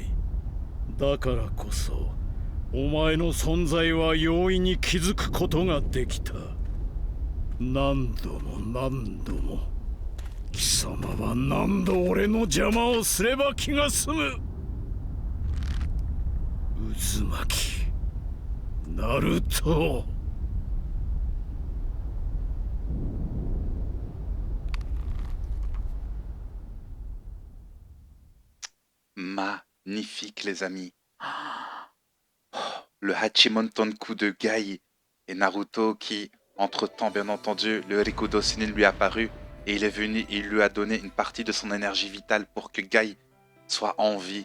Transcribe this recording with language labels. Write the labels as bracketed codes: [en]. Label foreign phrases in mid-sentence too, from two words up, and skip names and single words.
[ja] だからこそお前の存在は容易に気づくことができた。何度も何度も貴様は何度俺の邪魔をすれば気が済む。渦巻きナルト。 [fr] Magnifique, les amis. Le Hachimon Tonku de Gai et Naruto qui, entre-temps, bien entendu, le Rikudo Sennin lui est apparu et il est venu et il lui a donné une partie de son énergie vitale pour que Gai soit en vie.